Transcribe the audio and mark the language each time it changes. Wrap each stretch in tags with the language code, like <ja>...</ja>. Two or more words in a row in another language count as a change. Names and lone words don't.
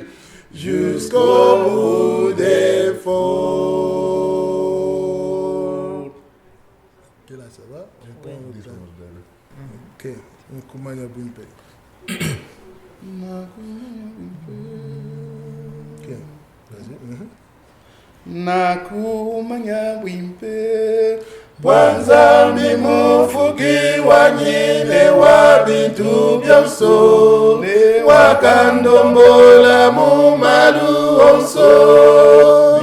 <fr>Jusqu'au bout des efforts. Ok, là ça va? Ok,</fr> <lu>Nkumanya Bumpe.</lu> <fr>Ok, vas-y.</fr> <lu>Nakumanya Bumpe. Banza mimufugi wanyine wa bintu byonso. Ne wakandombola mumalu onso.</lu>